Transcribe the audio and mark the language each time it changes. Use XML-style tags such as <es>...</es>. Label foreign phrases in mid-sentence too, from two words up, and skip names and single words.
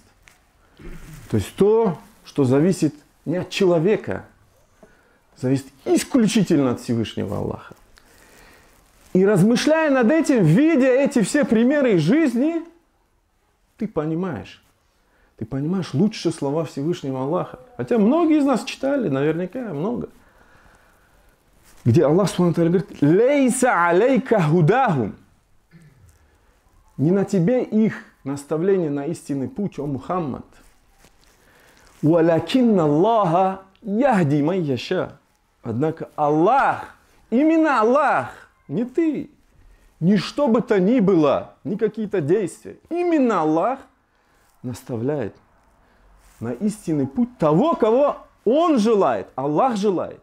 <ru>То есть то, что зависит не от человека, зависит исключительно от Всевышнего Аллаха. И размышляя над этим, видя эти все примеры из жизни, ты понимаешь лучшие слова Всевышнего Аллаха. Хотя многие из нас читали, наверняка много.</ru> <ar>Где Аллах سبحانه وتعالى говорит: «ليس عليك هداهم».</ar> <ru>Не на тебе их наставление на истинный путь, о Мухаммад.</ru> <ar>«ولكن الله يهدي من يشاء».</ar> <ru>Однако Аллах, именно Аллах, не ты, ни что бы то ни было, ни какие-то действия. Именно Аллах наставляет на истинный путь того, кого Он желает, Аллах желает.</ru>